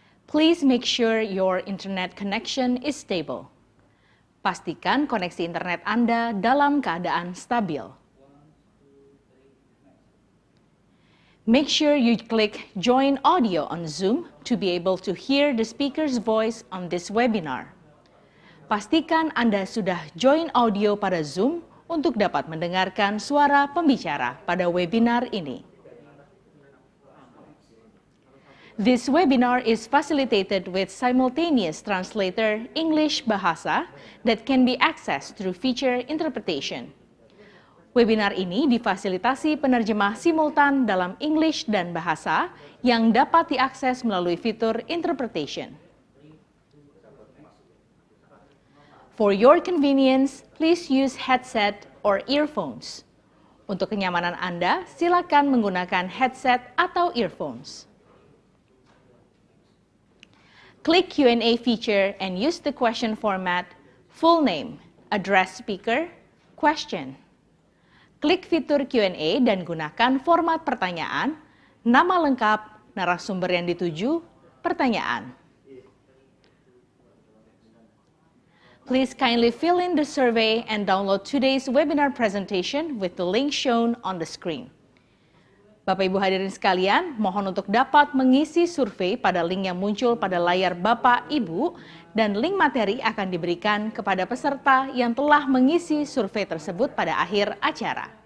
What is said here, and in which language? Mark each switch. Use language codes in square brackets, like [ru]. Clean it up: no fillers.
[en] Please make sure your internet connection is stable. [id] Pastikan koneksi internet Anda dalam keadaan stabil. [en] Make sure you click Join Audio on Zoom to be able to hear the speaker's voice on this webinar. [id] Pastikan Anda sudah join audio pada Zoom untuk dapat mendengarkan suara pembicara pada webinar ini. [en] This webinar is facilitated with simultaneous translator English Bahasa that can be accessed through feature interpretation. [id] Webinar ini difasilitasi penerjemah simultan dalam English dan Bahasa yang dapat diakses melalui fitur interpretation. [en] For your convenience, please use headset or earphones. [id] Untuk kenyamanan Anda, silakan menggunakan headset atau earphones. [en] Klik Q&A feature and use the question format, full name, address speaker, question. [id] Klik fitur Q&A dan gunakan format pertanyaan, nama lengkap, narasumber yang dituju, pertanyaan. [en] Please kindly fill in the survey and download today's webinar presentation with the link shown on the screen. [id] Bapak Ibu hadirin sekalian, mohon untuk dapat mengisi survei pada link yang muncul pada layar Bapak Ibu dan link materi akan diberikan kepada peserta yang telah mengisi survei tersebut pada akhir acara.